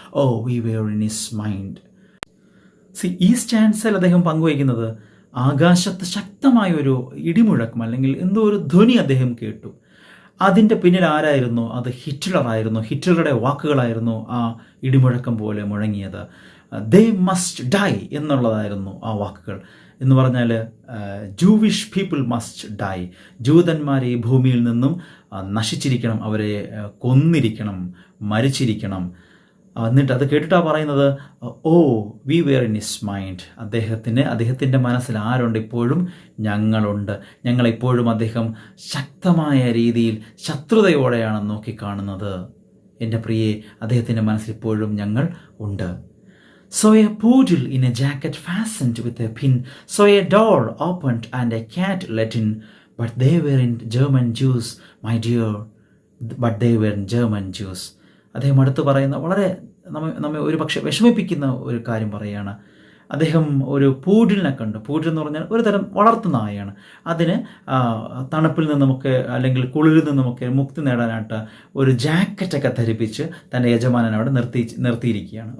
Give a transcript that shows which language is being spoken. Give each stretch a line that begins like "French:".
English: Oh, we were in his mind.
Malayalam: ഈ സ്റ്റാൻസിൽ അദ്ദേഹം പങ്കുവയ്ക്കുന്നത് ആകാശത്ത് ശക്തമായൊരു ഇടിമുഴക്കം അല്ലെങ്കിൽ എന്തോ ഒരു ധ്വനി അദ്ദേഹം കേട്ടു. അതിൻ്റെ പിന്നിൽ ആരായിരുന്നു? അത് ഹിറ്റ്ലർ ആയിരുന്നു. ഹിറ്റ്ലറുടെ വാക്കുകളായിരുന്നു ആ ഇടിമുഴക്കം പോലെ മുഴങ്ങിയത്.
English: they must die
Malayalam: എന്നുള്ളതായിരുന്നു ആ വാക്കുകൾ. എന്ന് പറഞ്ഞാൽ
English: Jewish people must die.
Malayalam: ജൂതന്മാരെ ഈ ഭൂമിയിൽ നിന്നും നശിച്ചിരിക്കണം, അവരെ കൊന്നിരിക്കണം, മരിച്ചിരിക്കണം. എന്നിട്ട് അത് കേട്ടിട്ടാണ് പറയുന്നത്,
English: Oh we were in his mind.
Malayalam: അദ്ദേഹത്തിൻ്റെ മനസ്സിൽ ആരുണ്ട്? ഇപ്പോഴും ഞങ്ങളുണ്ട്. ഞങ്ങളെപ്പോഴും അദ്ദേഹം ശക്തമായ രീതിയിൽ ശത്രുതയോടെയാണ് നോക്കിക്കാണുന്നത്. എൻ്റെ പ്രിയെ, അദ്ദേഹത്തിൻ്റെ മനസ്സിൽ ഇപ്പോഴും ഞങ്ങൾ ഉണ്ട്.
English: Saw a poodle in a jacket fastened with a pin. Saw a door opened and a cat let in. But they weren't German Jews, my dear. But they weren't German Jews.
Malayalam: അദ്ദേഹം അടുത്ത് പറയുന്ന വളരെ നമ്മെ ഒരു പക്ഷേ വിഷമിപ്പിക്കുന്ന ഒരു കാര്യം പറയുകയാണ്. അദ്ദേഹം ഒരു പൂഡിലിനെ കണ്ടു. പൂഡിൽ എന്ന് പറഞ്ഞാൽ ഒരു തരം വളർത്തു നായയാണ്. അതിന് തണുപ്പിൽ നിന്നുമൊക്കെ അല്ലെങ്കിൽ കുളിരിൽ നിന്നുമൊക്കെ മുക്തി നേടാനായിട്ട് ഒരു ജാക്കറ്റൊക്കെ ധരിപ്പിച്ച് തൻ്റെ യജമാനൻ അവിടെ നിർത്തിയിരിക്കുകയാണ്.